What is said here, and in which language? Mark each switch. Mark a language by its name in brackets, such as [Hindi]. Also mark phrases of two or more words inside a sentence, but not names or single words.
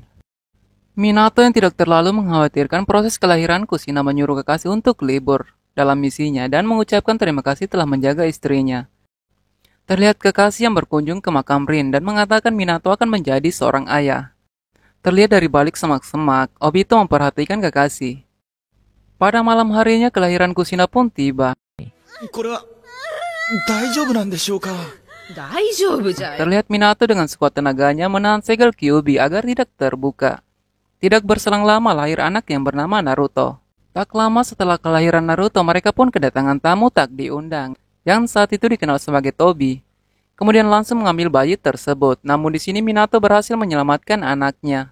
[Indonesian] Minato yang tidak terlalu mengkhawatirkan proses kelahiran Kushina menyuruh Kakashi untuk libur dalam misinya dan mengucapkan terima kasih telah menjaga istrinya. Terlihat Kakashi yang berkunjung ke makam Rin dan mengatakan Minato akan menjadi seorang ayah. Terlihat dari balik semak-semak, Obito memperhatikan Kakashi. Pada malam harinya kelahiran Kushina pun tiba. [Japanese] これは大丈夫なんでしょうか。大丈夫じゃい。 [Indonesian] Terlihat Minato dengan sekuat tenaganya menahan segel Kyuubi agar tidak terbuka. Tidak berselang lama lahir anak yang bernama Naruto. Tak lama setelah kelahiran Naruto, mereka pun kedatangan tamu tak diundang, yang saat itu dikenal sebagai Tobi. Kemudian langsung mengambil bayi tersebut, namun di sini Minato berhasil menyelamatkan anaknya.